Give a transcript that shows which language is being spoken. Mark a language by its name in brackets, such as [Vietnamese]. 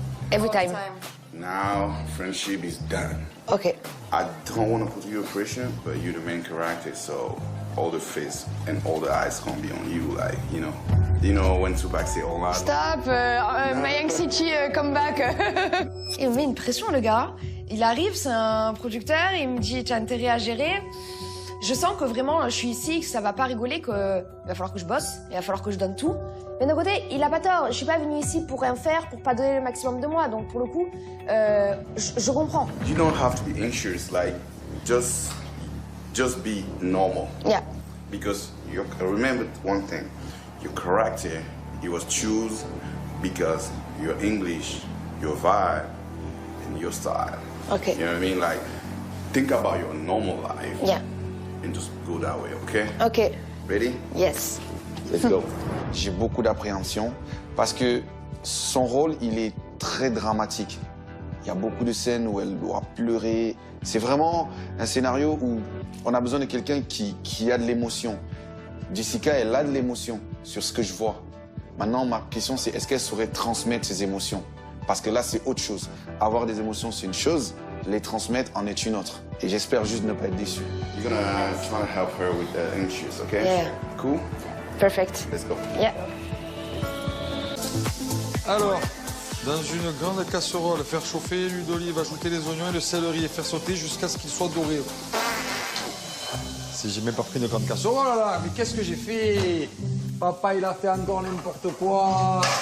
[English] Every time. Now, friendship is done. Okay. I don't want to put you in pressure, but you're the main character, so all the face and all the eyes gonna be on you, like, you know when Tupac say all out. Stop, my anxiety come back. [French] Il me met une pression, le gars. Il arrive, c'est un producteur, il me dit tu as intérêt à gérer. Je sens que vraiment je suis ici, que ça va pas rigoler, qu'il va falloir que je bosse, il va falloir que je donne tout. Mais d'un côté, il a pas tort. Je suis pas venue ici pour rien faire, pour pas donner le maximum de moi. Donc pour le coup, je comprends. [English] You don't have to be anxious, like just be normal. Yeah. Because remember one thing, your character, it was chosen because your English, your vibe, and your style. Okay. You know what I mean? Like, think about your normal life. Yeah. And just go that way, okay? Okay. Ready? Yes. Let's go. [French] J'ai beaucoup d'appréhension parce que son rôle, il est très dramatique. Il y a beaucoup de scènes où elle doit pleurer. C'est vraiment un scénario où on a besoin de quelqu'un qui a de l'émotion. Jessica, elle a de l'émotion sur ce que je vois. Maintenant, ma question, c'est est-ce qu'elle saurait transmettre ses émotions? Parce que là, c'est autre chose. Avoir des émotions, c'est une chose. Les transmettre en est une autre. Et j'espère juste ne pas être déçu. [English] You're gonna try to help her with the anxious, okay? Yeah. Cool? Perfect. Let's go. Yeah. [French] Alors, dans une grande casserole, faire chauffer l'huile d'olive, ajouter les oignons et le céleri et faire sauter jusqu'à ce qu'ils soient dorés. Si j'ai même pas pris une grande casserole, oh là là, mais qu'est-ce que j'ai fait? Papa, il a fait encore n'importe quoi.